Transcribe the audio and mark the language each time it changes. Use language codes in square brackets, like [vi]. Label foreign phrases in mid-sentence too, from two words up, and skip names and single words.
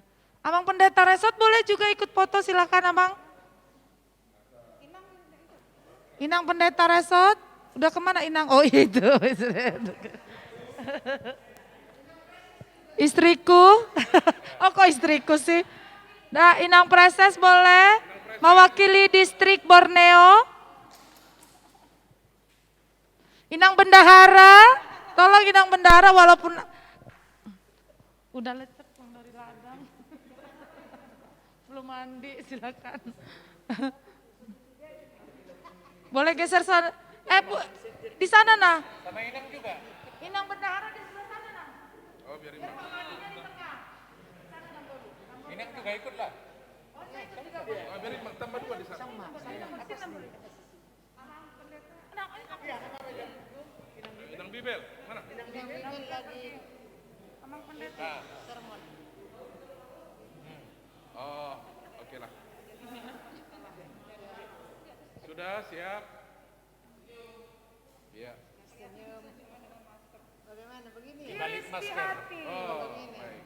[id] Abang Pendeta Resort boleh juga ikut foto, silakan Abang. Inang Pendeta Resort. Udah kemana Inang? Oh itu. Istriku. Oh kok istriku sih? Nah, Inang Preses boleh mewakili distrik Borneo. Inang Bendahara, tolong Inang Bendahara walaupun udah lecek Bang dari ladang. Belum mandi, silakan. Boleh geser sana. Bu, di sana nah. Sama Inang juga. Inang Bendahara di sebelah sana nah. Oh, biar Biar pengajiannya di tengah. Sana Nang Bobi. Inang juga ikut lah. Oh, saya ikut juga. Oh, biar tambah 2 di sana. Inang Bibel, mana? Amang Pendeta. Oh, oke lah. Sudah siap? Iya. Kiris di hati. Oh, baik.